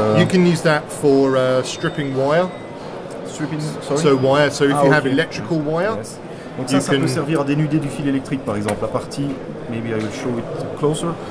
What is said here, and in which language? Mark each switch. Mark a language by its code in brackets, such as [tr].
[en] You can use that for stripping wire. Stripping, sorry? So wire. So if you have electrical wire. Yes. [fr] Donc ça peut servir à dénuder du fil électrique par exemple. La partie, [en] maybe I will show it closer.